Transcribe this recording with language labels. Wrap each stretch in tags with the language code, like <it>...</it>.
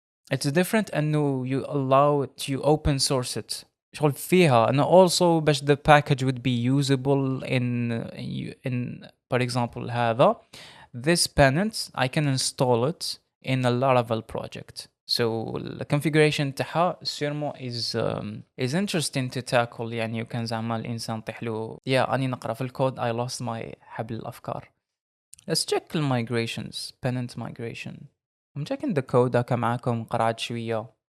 <en>it's different أنه you allow it you open source it</en> <ar>شغل فيها أنه</ar> <en>also باش the package would be usable in for example هذا this Pennant I can install it in a Laravel project So the configuration تاعها sûrement is interesting to tackle.</en> <ar>يعني وكان زعما الإنسان طيح له أني نقرا في الكود</ar> <en>I lost my</en> <ar>حبل الأفكار.</ar> <en>Let's check the migrations. Pennant migration. I'm checking the code</en> <ar>هكا معاكم قرعت شوية.</ar>